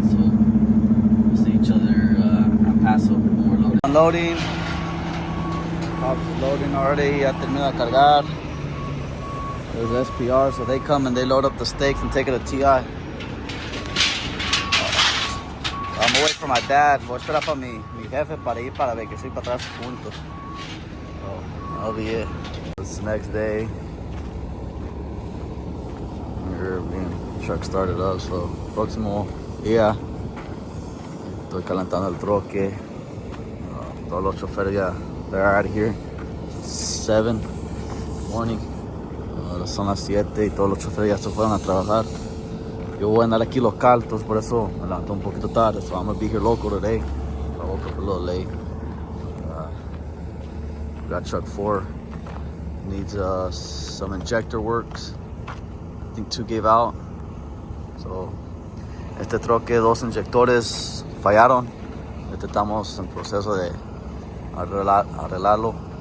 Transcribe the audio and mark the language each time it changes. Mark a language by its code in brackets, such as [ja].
[en] So we'll see each other at Paso when we're loading. Unloading. Pop's loading already. [es] Ya terminó de cargar. [en] There's SPR, so they come and they load up the steaks and take it to TI. I'm away from my dad. [es] Voy a esperar para mi jefe para ir para ver que soy para atrás juntos. [en] So that'll be it. It's the next day. Here, truck started up, so [es] próximo día. Estoy calentando el troque. Todos los choferes ya, [en] they're out of here. 7 morning. [es] Ahora son las 7 y todos los choferes ya se fueron a trabajar. Yo voy a andar aquí local, entonces por eso me levanté un poquito tarde. [en] So I'm gonna be here local today. I woke up a little late. Got truck 4. Needs some injector works. I think 2 gave out. [es] So este troque, 2 inyectores fallaron. Estamos en proceso de arreglarlo.